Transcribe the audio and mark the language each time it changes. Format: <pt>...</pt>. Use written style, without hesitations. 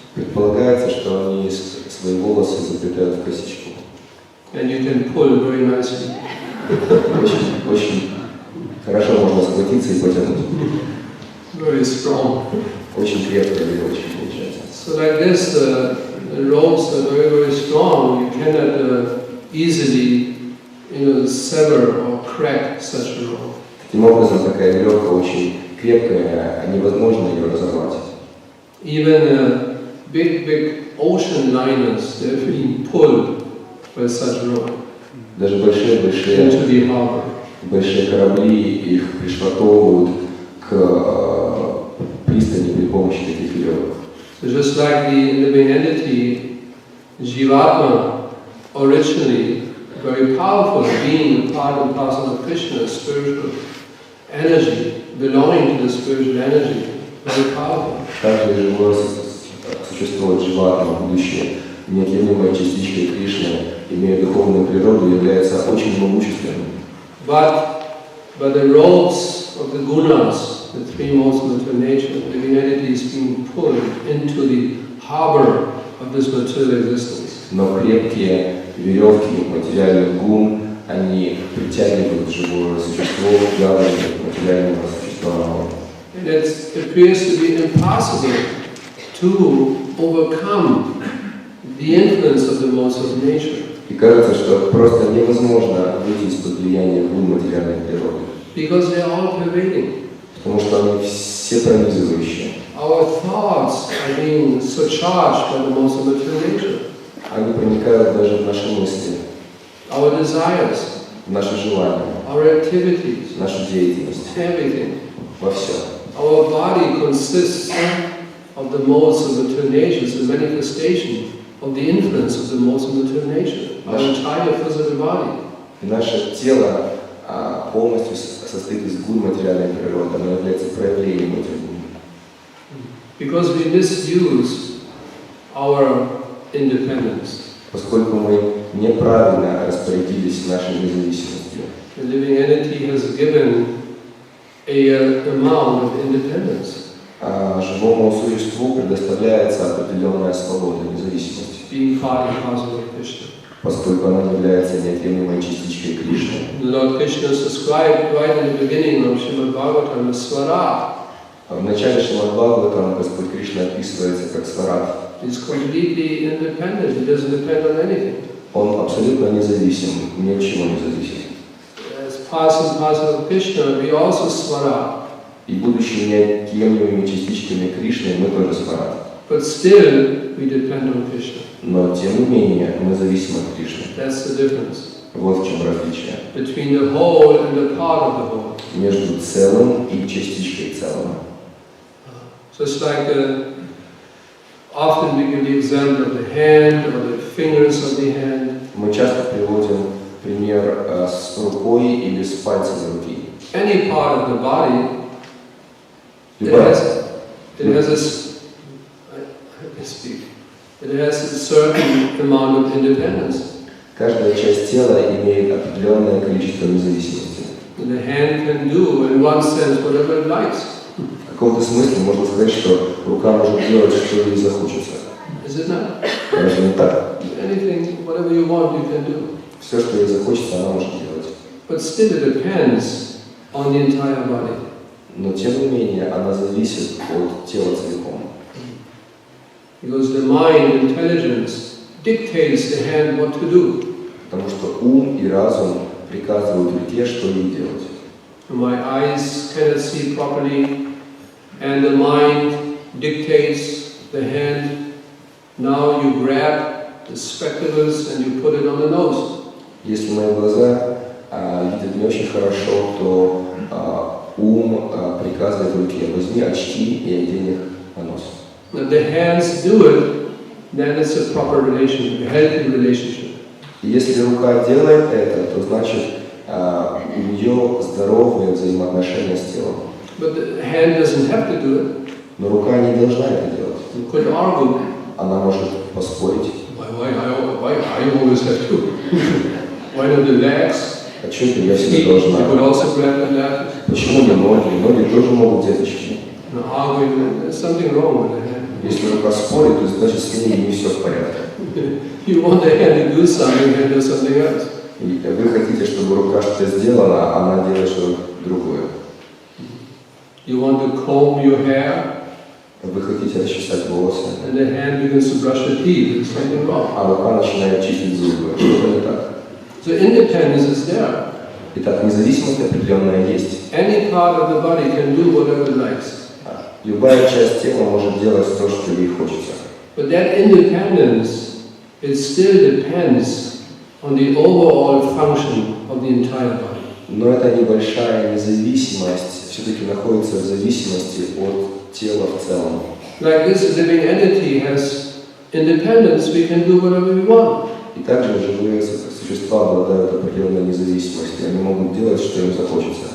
<ru>Предполагается, что они свои волосы заплетают в косичку.</ru> <en>And you can pull very nicely.</en> <ru>Очень хорошо можно схватиться и потянуть.</ru> <en>Very strong.</en> <ru>Очень крепкая веревочка получается.</ru> <en>So like this, the ropes are very, very strong. You cannot easily, sever or crack such a rope.</en> <ru>Таким образом, такая веревка очень крепкая, невозможно ее разорвать.</ru> <en>Even big ocean liners, they're being pulled by such a rope.</en> <ru>Даже большие</ru> <en>into the harbor.</en> <ru>Большие корабли их пришвартовывают к пристани при помощи таких веревок.</ru> <en>So just like the living entity, Jivatma, originally very powerful, being a part and parcel of Krishna's spiritual energy, belonging to the spiritual energy, very powerful.</en> <ru>Также живое существо Дживатма, будущее, неотъемлемой частичкой Кришны, имея духовную природу, является очень могущественным.</ru> <en>But the ropes of the gunas, the 3 modes of material nature, living entities being pulled into the harbor of this material existence.</en> <ru>Но крепкие веревки материальных гун, они притягивают живое существо в гавань материального существования.</ru> <en>And it appears to be impossible to overcome the influence of the modes of nature.</en> <ru>И кажется, что просто невозможно выйти из-под влияния гун материальной природы.</ru> <en>Because they are all pervading.</en> <ru>Потому что они все пронизывающие.</ru> <en>Our thoughts are being surcharged by the modes of material nature.</en> <ru>Они проникают даже в наши мысли,</ru> <en>Our desires,</en> <ru>в наши желания,</ru> <en>our activities,</en> <ru>в нашу деятельность,</ru> <en>everything.</en> <ru>во все.</ru> <en>Our body consists of the modes of material nature, it's a manifestation of the influence of the modes of material nature. Our entire physical body.</en> <ru>И наше тело полностью состоит из гун материальной природы, оно является проявлением этих гун.</ru> <en>Because we misuse our independence.</en> <ru>Поскольку мы неправильно распорядились нашей независимостью.</ru> <en>The living entity has given an amount of independence.</en> <ru>Живому существу предоставляется определенная свобода, независимость.</ru> <en>Being part and parcel of Krishna.</en> <ru>Поскольку она является неотъемлемой частичкой Кришны.</ru> <en>Lord Krishna is described right in the beginning of Srimad Bhagavatam as Swarat.</en> <ru>В начале Шримад Бхагаватам Господь Кришна описывается как Сварат.</ru> <en>He's completely independent. He doesn't depend on anything.</en> <ru>Он абсолютно независим, ни от чего не зависит.</ru> <en>As part and parcel of Krishna, we also Swarat.</en> <ru>И будучи неотъемлемыми частичками Кришны, мы тоже Сварат.</ru> <en>But still, we depend on Krishna.</en> <ru>Но тем не менее, мы зависим от Кришны.</ru> <en>That's the difference.</en> <ru>Вот в чем различие.</ru> <en>Between the whole and the part of the whole.</en> <ru>Между целым и частичкой целого.</ru> <en>Just like often we give the example of the hand or the fingers of the hand.</en> <ru>Мы часто приводим пример с рукой или с пальцами руки.</ru> <en>Any part of the body, it has a certain amount of independence.</en> <ru>Каждая часть тела имеет определенное количество независимости.</ru> <en>And the hand can do, in one sense, whatever it likes.</en> <ru>В каком-то смысле можно сказать, что рука может делать, что ей захочется.</ru> <en>As it not?</en> <ru>Разве не так?</ru> <en>Anything, whatever you want, you can do.</en> <ru>Все, что ей захочется, она может делать.</ru> <en>But still it depends on the entire body.</en> <ru>Но тем не менее, она зависит от тела целиком.</ru> <en>Because the mind, intelligence, dictates the hand what to do.</en> <ru>Потому что ум и разум приказывают руке, что ей делать.</ru> <en>My eyes cannot see properly, and the mind dictates the hand. Now you grab the spectacles and you put it on the nose.</en> <ru>Если мои глаза видят не очень хорошо, то ум приказывает руке: возьми очки и одень их на нос.</ru> <en>If the hands do it, then it's a proper relationship, a healthy relationship.</en> <ru>И если рука делает это, то значит у нее здоровые взаимоотношения с телом.</ru> <en>But the hand doesn't have to do it.</en> <ru>Но рука не должна это делать.</ru> <en>You could argue.</en> <ru>Она может поспорить.</ru> <en>Why I always have to? Why not the legs?</en> <ru>А что это я всегда должна?</ru> <en>You could also grab the leg.</en> <ru>Почему не ноги? Ноги тоже могут взять очки.</ru> <en>No, arguing, there's something wrong with the hand.</en> <ru>Если рука спорит, то значит с ней не все в порядке.</ru> <en>You want the hand to do something, and do something else.</en> <ru>И вы хотите, чтобы рука что-то сделала, а она делает что-то другое.</ru> <en>You want to comb your hair.</en> <ru>Вы хотите расчесать волосы.</ru> <en>And the hand begins to brush the teeth. There's something wrong.</en> <ru>А рука начинает чистить зубы. Что-то не так.</ru> <en>So independence is there.</en> <ru>Итак, независимость определенная есть.</ru> <en>Any part of the body can do whatever it likes.</en> <ru>Любая часть тела может делать то, что ей хочется.</ru> <en>But that independence, it still depends on the overall function of the entire body.</en> <ru>Но эта небольшая независимость все-таки находится в зависимости от тела в целом.</ru> <en>Like this living entity has independence, we can do whatever we want.</en> <ru>И также живые существа обладают определенной независимостью. Они могут делать, что им захочется.</ru>